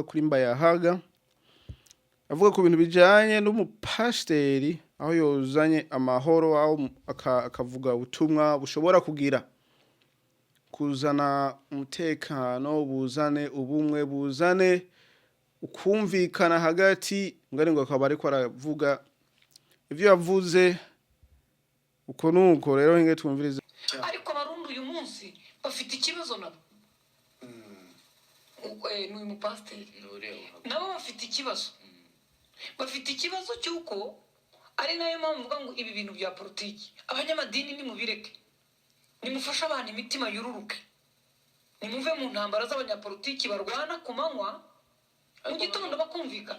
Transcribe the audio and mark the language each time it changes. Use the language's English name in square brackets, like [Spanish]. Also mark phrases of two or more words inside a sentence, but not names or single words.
[Rundi] kuri Mbayahaga avuga ku bintu bijanye n'umupasteri aho yozanye amahoro aho akavuga ubutumwa bushobora kugira kuzana umutekano buzane ubumwe buzane ukumvikana hagati ngari ngo akaba ariko aravuga ivyo yavuze uko nuko rero nge twumvirize ariko Abarundi uyu munsi bafite ikibazo nabo n'uyu mupasteri nabo bafite ikibazo cy'uko ari nayo mpamvu mvuga ngo ibi bintu bya politiki abanyamadini nimubireke nimufasha abantu imitima yururuke nimuve mu ntambara z'abanyapolitiki barwana ku manywa mu gitondo bakumvikana